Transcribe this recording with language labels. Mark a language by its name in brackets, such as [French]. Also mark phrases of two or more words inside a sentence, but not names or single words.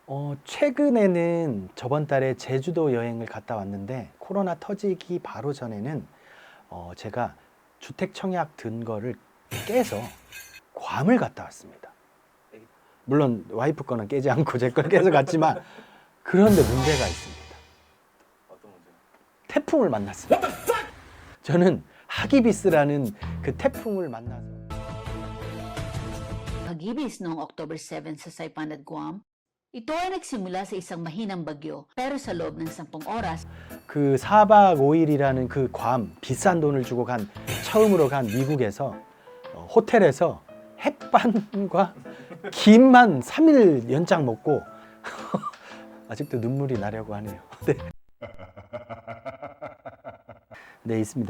[Korean] 최근에는 저번 달에 제주도 여행을 갔다 왔는데 코로나 터지기 바로 전에는 제가 주택 청약 든 거를 깨서 괌을 갔다 왔습니다. 물론 와이프 거는 깨지 않고 제 걸 깨서 갔지만 그런데 문제가 있습니다. 어떤 문제? 태풍을 만났어요. 저는 하기비스라는 그 태풍을 만나서 [Filipino] Hagibis noong October 7 sa Saipan at Guam. Ito ay nagsimula sa isang mahinang bagyo pero sa loob ng 10 oras [Korean] 그 4박 5일이라는 그 괌 비싼 돈을 주고 처음으로 간 미국에서 호텔에서 햇반과 김만 3일 연장 먹고 아직도 눈물이 나려고 하네요. 네. 네, 있습니다.